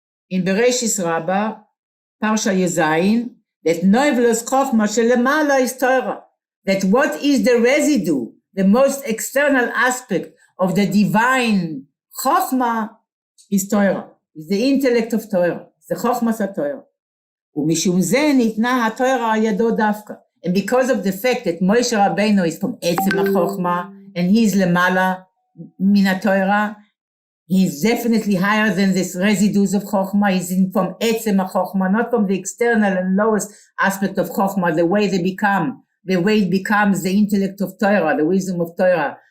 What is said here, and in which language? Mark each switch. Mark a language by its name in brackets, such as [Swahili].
[English] In Bereshis Rabbah, Parsha Yezayin, that noevlos chokhmah shelemala is Torah. That what is the residue, the most external aspect of the divine chokhmah is Torah, is the intellect of Torah, it's the chokhmas HaTorah. [Hebrew] ומשום זה ניתנה התורה על ידו דווקא. [English] And because of the fact that Moshe Rabbeinu is from [Hebrew] עצם החוכמה, [English] and he is [Hebrew] למעלה מן התורה, [English] he is definitely higher than this residues of chokhmah. He's from [Hebrew] עצם החוכמה, [English] not from the external and lowest aspect of chokhmah, the way it becomes the intellect of Torah, the wisdom of Torah.